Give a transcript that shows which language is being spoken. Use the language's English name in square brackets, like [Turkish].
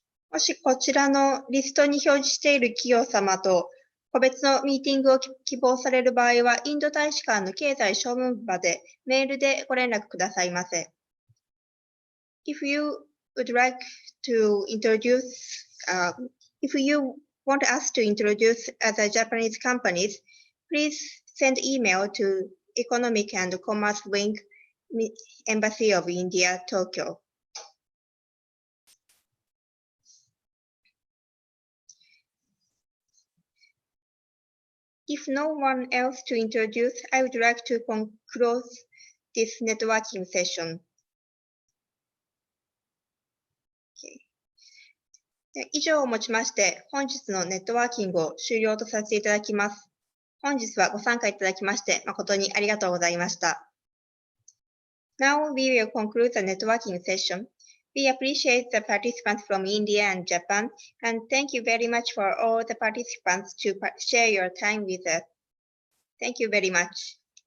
[Japanese] もしこちらのリストに表示している企業様と個別のミーティングを希望される場合は、インド大使館の経済商務部までメールでご連絡くださいませ。 [English] If you would like to introduce, if you want us to introduce other Japanese companies, please send email to Economic and Commerce Wing, Embassy of India, Tokyo. If no one else to introduce, I would like to conclude this networking session. Okay. [Japanese] 以上をもちまして、本日のネットワーキングを終了とさせていただきます。本日はご参加いただきまして、誠にありがとうございました。 [English] Now we will conclude the networking session. We appreciate the participants from India and Japan, and thank you very much for all the participants to share your time with us. Thank you very much.